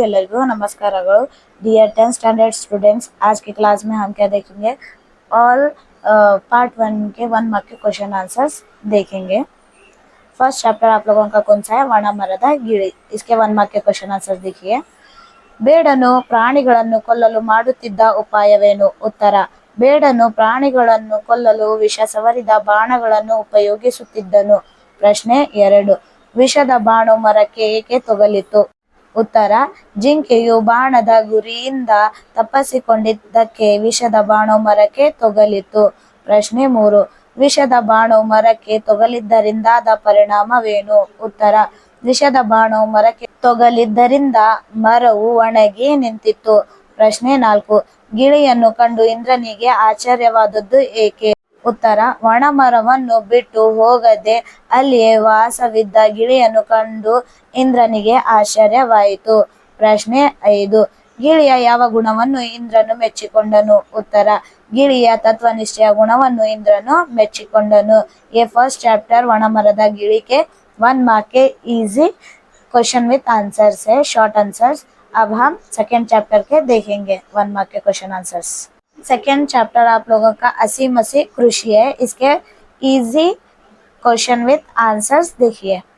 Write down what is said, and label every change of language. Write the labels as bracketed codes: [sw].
[kn] ಎಲ್ಲರಿಗೂ ನಮಸ್ಕಾರಗಳು। [hi] Dear 10th standard students, आज की क्लास में हम क्या देखेंगे? ऑल पार्ट 1 के 1 मार्क के क्वेश्चन आंसर्स देखेंगे। फर्स्ट चैप्टर आप लोगों का कौन सा है? वण मರದ ಗಿಳಿ। इसके 1 मार्क के क्वेश्चन आंसर्स देखिए। [kn] ಬೇಡನು ಪ್ರಾಣಿಗಳನ್ನು ಕೊಲ್ಲಲು ಮಾಡುತ್ತಿದ್ದ ಉಪಾಯವೇನು? ಉತ್ತರ: ಬೇಡನು ಪ್ರಾಣಿಗಳನ್ನು ಕೊಲ್ಲಲು ವಿಷ ಸವರಿದ ಬಾಣಗಳನ್ನು ಉಪಯೋಗಿಸುತ್ತಿದ್ದನು. ಪ್ರಶ್ನೆ 2. ವಿಷದ ಬಾಣು ಮರಕ್ಕೆ ಏಕೆ ತಗುಲಿತು? ಉತ್ತರ: ಜಿಂಕೆಯು ಬಾಣದ ಗುರಿಯಿಂದ ತಪ್ಪಿಸಿಕೊಂಡಿದ್ದಕ್ಕೆ ವಿಷದ ಬಾಣು ಮರಕ್ಕೆ ತಗುಲಿತು. ಪ್ರಶ್ನೆ 3. ವಿಷದ ಬಾಣು ಮರಕ್ಕೆ ತಗುಲಿದ್ದರಿಂದಾದ ಪರಿಣಾಮವೇನು? ಉತ್ತರ: ವಿಷದ ಬಾಣು ಮರಕ್ಕೆ ತಗುಲಿದ್ದರಿಂದ ಮರವು ಒಣಗಿ ನಿಂತಿತು. ಪ್ರಶ್ನೆ 4. ಗಿಳಿಯನ್ನು ಕಂಡು ಇಂದ್ರನಿಗೆ ಆಶ್ಚರ್ಯವಾದದ್ದು ಏಕೆ? ಉತ್ತರ: ಒಣಮರವನ್ನು ಬಿಟ್ಟು ಹೋಗದೆ ಅಲ್ಲಿಯೇ ವಾಸವಿದ್ದ ಗಿಳಿಯನ್ನು ಕಂಡು ಇಂದ್ರನಿಗೆ ಆಶ್ಚರ್ಯವಾಯಿತು. ಪ್ರಶ್ನೆ 5. ಗಿಳಿಯ ಯಾವ ಗುಣವನ್ನು ಇಂದ್ರನು ಮೆಚ್ಚಿಕೊಂಡನು? ಉತ್ತರ: ಗಿಳಿಯ ತತ್ವನಿಷ್ಠೆಯ ಗುಣವನ್ನು इंद्रनु ಮೆಚ್ಚಿಕೊಂಡನು। [hi] ये फर्स्ट चैप्टर वनमರದ गिಳಿ के 1 मार्क के इजी क्वेश्चन विथ आंसर्स है, शॉर्ट आंसर्स। अब हम सेकेंड चैप्टर के देखेंगे 1 मार्क के क्वेश्चन आंसर्स। सेकेंड चैप्टर आप लोगों का हसी मसी कृषि है। इसके इजी क्वेश्चन विथ आंसर्स देखिए।